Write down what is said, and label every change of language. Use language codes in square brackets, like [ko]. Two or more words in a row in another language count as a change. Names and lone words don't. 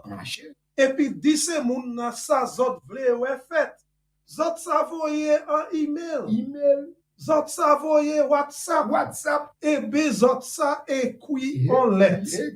[acf] Et puis dise moun nan sa zot vle wè fèt. Zot sa voye en email. Zot sa voye WhatsApp. Et be zot sa ekwi en lettre.